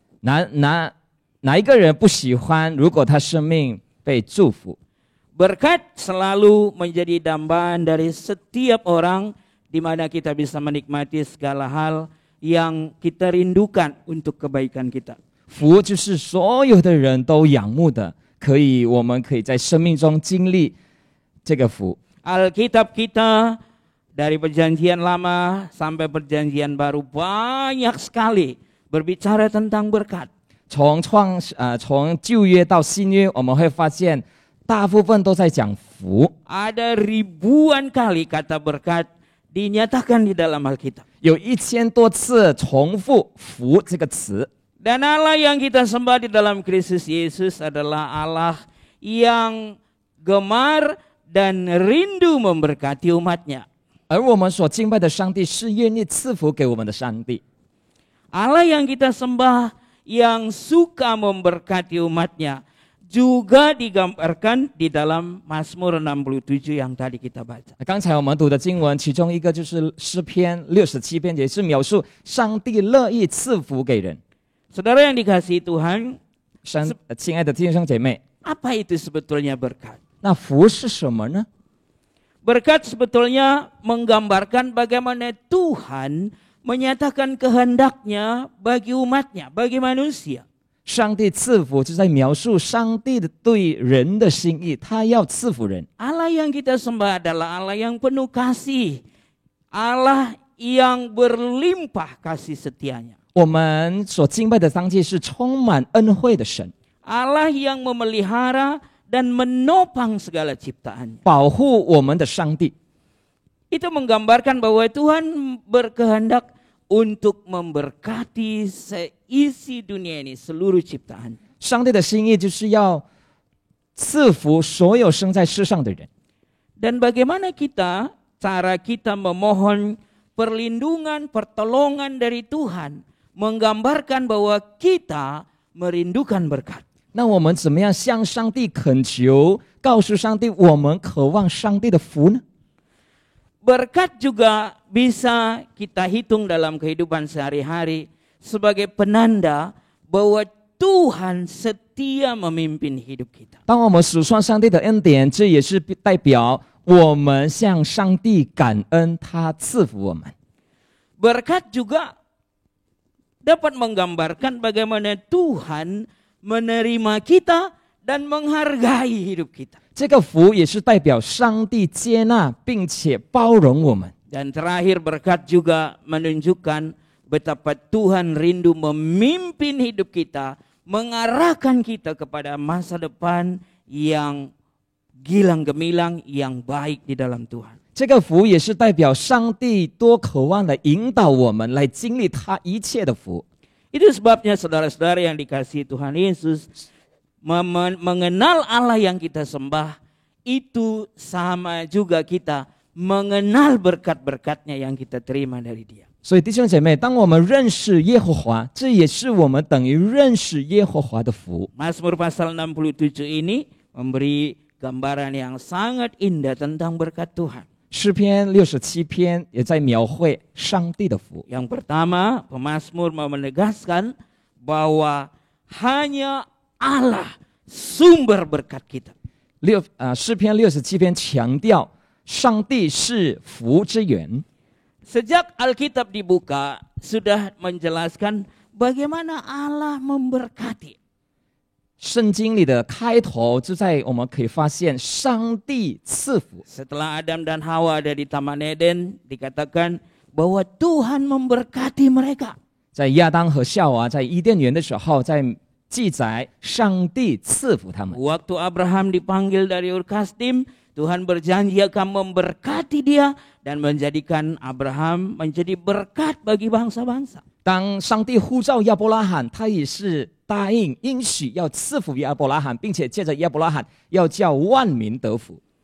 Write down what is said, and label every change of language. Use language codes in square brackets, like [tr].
[zh] 哪一个人不喜欢？如果他生命被祝福， [id] Berkat selalu menjadi dambaan dari setiap orang di mana kita bisa menikmati segala hal yang kita rindukan untuk kebaikan kita. [zh] 福就是所有的人都仰慕的，我们可以在生命中经历这个福。 [id] Alkitab kita dari perjanjian lama sampai perjanjian baru banyak sekali berbicara tentang berkat. [zh] 从旧约到新约，我们会发现大部分都在讲福。 [id] Ada ribuan kali kata berkat dinyatakan di dalam Alkitab. [zh] 有1000多次重复福这个词。 [id] Dan Allah yang kita sembah di dalam Kristus Yesus adalah Allah yang gemar dan rindu memberkati umatnya. [zh] 而我们所敬拜的上帝是愿意赐福给我们的上帝。 [id] Allah yang kita sembah yang suka memberkati umatnya juga digambarkan di dalam Mazmur 67 yang tadi kita baca. [zh] 刚才我们读的经文，其中一个就是诗篇67篇，也是描述上帝乐意赐福给人。 [id] Saudara yang dikasihi Tuhan, [zh] 亲爱的弟兄姐妹， [id] apa itu sebetulnya berkat? [zh] 那福是什么呢？ [id] Berkat sebetulnya menggambarkan bagaimana Tuhan menyatakan kehendaknya bagi umatnya, bagi manusia. [zh] 上帝赐福就在描述上帝的对人的心意，他要赐福人。 [id] Allah yang kita sembah adalah Allah yang penuh kasih, Allah yang berlimpah kasih setianya. [zh] 我们所敬拜的上帝是充满恩惠的神， [id] Allah yang memelihara dan menopang segala ciptaannya. [zh] 保护我们的上帝。 [id] Itu menggambarkan bahwa Tuhan berkehendak untuk memberkati seisi dunia ini, seluruh ciptaan. [zh] 上帝的心意就是要赐福所有生在世上的人。 [id] Dan bagaimana cara kita memohon perlindungan, pertolongan dari Tuhan, menggambarkan bahwa kita merindukan berkat. [zh] 那我们怎么样向上帝恳求，告诉上帝我们渴望上帝的福呢？ [id] Berkat juga bisa kita hitung dalam kehidupan sehari-hari sebagai penanda bahwa Tuhan setia memimpin hidup kita. [zh] 当我们数算上帝的恩典，这也是代表我们向上帝感恩，他赐福我们。 [id] Berkat juga dapat menggambarkan bagaimana Tuhan menerima kita dan menghargai hidup kita. [zh] 这个福也是代表上帝接纳并且包容我们。 [id] Dan terakhir berkat juga menunjukkan betapa Tuhan rindu memimpin hidup kita, mengarahkan kita kepada masa depan yang gilang gemilang, yang baik di dalam Tuhan. [zh] 这个福也是代表上帝多渴望的引导我们来经历他一切的福。 [id] Itu sebabnya saudara-saudara yang dikasihi Tuhan Yesus, mengenal Allah yang kita sembah itu sama juga kita mengenal berkat-berkatnya yang kita terima dari Dia. [zh] 所以弟兄姐妹，当我们认识耶和华，这也是我们等于认识耶和华的福。 [id] Mazmur pasal 67 ini memberi gambaran yang sangat indah tentang berkat Tuhan. [zh] 诗篇67篇也在描绘上帝的福。 [id] Yang pertama, pemazmur mau menegaskan bahwa hanya Allah sumber berkat kita. [zh] 诗篇67篇强调上帝是福之源。 [id] Sejak Alkitab dibuka, sudah menjelaskan bagaimana Allah memberkati. [zh] 圣经里的开头就在我们可以发现上帝赐福。 [id] Setelah Adam dan Hawa ada di Taman Eden, dikatakan bahwa Tuhan memberkati mereka. [zh] 在亚当和夏娃在伊甸园的时候，在记载上帝赐福他们。 [id] Waktu Abraham dipanggil dari Ur Kasdim, Tuhan berjanji akan memberkati dia dan menjadikan Abraham menjadi berkat bagi bangsa-bangsa. [zh] 当上帝呼召亚伯拉罕，他也是答应应许要赐福亚伯拉罕，并且借着亚伯拉罕要叫万民得福。